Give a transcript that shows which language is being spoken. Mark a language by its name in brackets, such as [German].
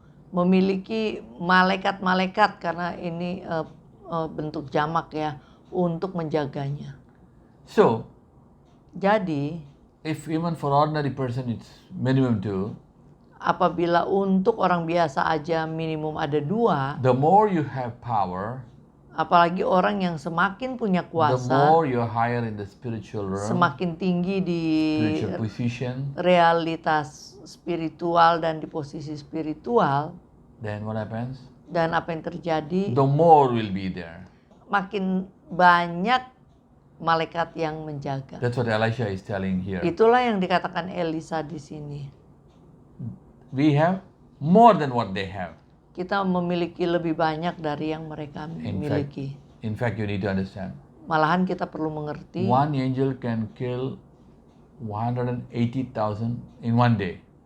[Indonesian] memiliki malaikat-malaikat, karena ini bentuk jamak ya, untuk menjaganya. [English] So, [Indonesian] Jadi, [English] if even for ordinary person it's minimum two, [Indonesian] apabila untuk orang biasa aja minimum ada 2, [English] the more you have power, [Indonesian] apalagi orang yang semakin punya [English] the [Indonesian] kuasa, [English] more you're higher in the spiritual realm, [Indonesian] semakin tinggi di [English] spiritual position, [Indonesian] realitas spiritual dan di posisi spiritual, [English] then what happens? [Indonesian] dan apa yang terjadi, [English] The more will be there. [Indonesian] makin banyak malaikat yang menjaga. [English] That's what Elisha is telling here. [Indonesian] Itulah yang dikatakan Elisa di sini. [English] We have more than what they have. [Indonesian] Kita memiliki lebih banyak dari yang mereka miliki. [English] In fact, you need to understand. [Indonesian] Malahan kita perlu mengerti, [English] One angel can kill 180,000 in one day.